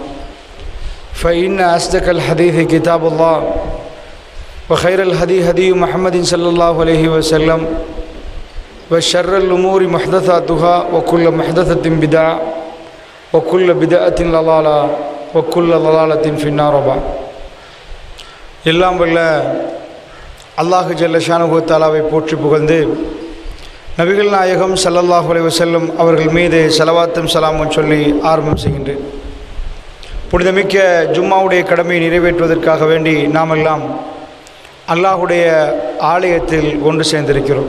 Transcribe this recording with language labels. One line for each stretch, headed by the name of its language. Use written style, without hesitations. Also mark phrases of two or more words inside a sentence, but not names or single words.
Arabic: فإن أصدق الحديث كتاب الله وخير الهدي هدي محمد صلى الله عليه وسلم وشر الأمور محدثاتها وكل محدثة بدعة وكل بدعة ضلالة وكل ضلالة في النار بعد
Tamil: எல்லாம் வல்ல அல்லாஹ்
Arabic: جل شأنه تعالى
Tamil: போற்றி புகழ்ந்து நபிகள் நாயகம்
Arabic: صلى الله عليه وسلم
Tamil: அவர்கள் மீது ஸலவாத்தும் ஸலாமும் சொல்லி ஆரம்பம் செய்கின்றேன். புனிதமிக்க ஜும்மாவுடைய கடமையை நிறைவேற்றுவதற்காக வேண்டி நாம் எல்லாம் அல்லாஹுடைய ஆலயத்தில் ஒன்று சேர்ந்திருக்கிறோம்.